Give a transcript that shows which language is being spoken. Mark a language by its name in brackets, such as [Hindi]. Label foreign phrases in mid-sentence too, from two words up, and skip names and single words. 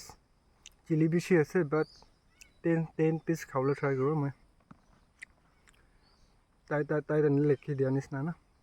[Naga Pidgin] Chilli bishi ase, but 10 piece khawle try karo moi. Tai dan lekhi dia nisna na.